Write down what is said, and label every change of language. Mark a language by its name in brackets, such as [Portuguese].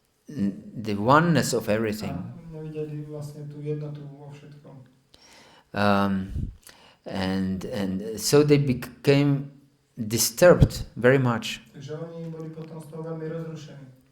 [English] the oneness of everything. [Slovak] A nevideli vlastne tú jednotu vo všetkom. [English] And so they became disturbed very much. [Slovak] Takže oni boli potom z toho veľmi rozrušení.